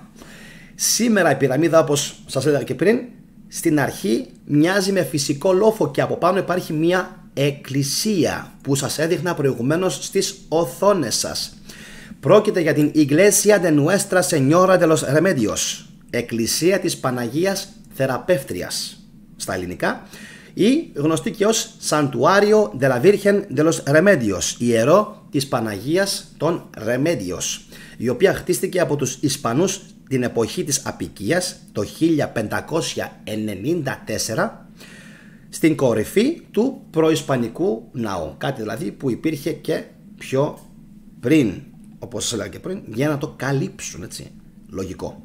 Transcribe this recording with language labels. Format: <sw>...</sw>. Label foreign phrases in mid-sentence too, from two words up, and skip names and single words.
<el>Σήμερα η πυραμίδα, όπως σας έλεγα και πριν, στην αρχή μοιάζει με φυσικό λόφο και από πάνω υπάρχει μια εκκλησία που σας έδειχνα προηγουμένως στις οθόνες σας. Πρόκειται για την Iglesia de Nuestra Señora de los Remedios, εκκλησία της Παναγίας Θεραπεύτριας στα ελληνικά, ή γνωστή και ως Santuario de la Virgen de los Remedios, ιερό της Παναγίας των Remedios, η οποία χτίστηκε από τους Ισπανούς την εποχή της Απικίας το 1594 στην κορυφή του προϊσπανικού ναού, κάτι δηλαδή που υπήρχε και πιο πριν, όπως σας έλεγα και πριν, για να το καλύψουν, έτσι, λογικό.</el>